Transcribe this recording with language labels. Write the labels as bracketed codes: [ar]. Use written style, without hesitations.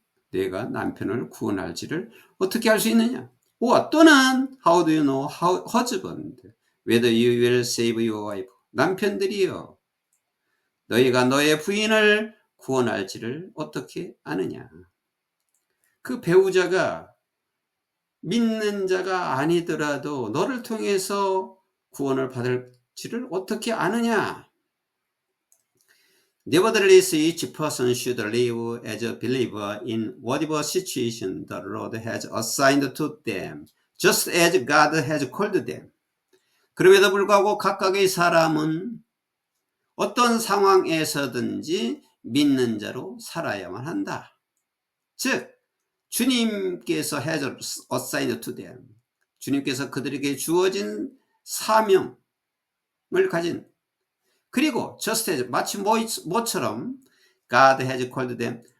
[ko] 내가 남편을 구원할지를 어떻게 알 수 있느냐? 또는 [en] how do you know husband, whether you will save your wife? [ko] 남편들이요. 너희가 너의 부인을 구원할지를 어떻게 아느냐? 그 배우자가 믿는 자가 아니더라도 너를 통해서 구원을 받을지를 어떻게 아느냐? [en] Nevertheless, each person should live as a believer in whatever situation the Lord has assigned to them, just as God has called them. [ko] 그럼에도 불구하고 각각의 사람은 어떤 상황에서든지 믿는 자로 살아야만 한다. 즉, 주님께서 [en] has assigned to them. [ko] 주님께서 그들에게 주어진 사명을 가진, 그리고 [en] just as, [ko] 마치 뭐처럼 [en] God has called them.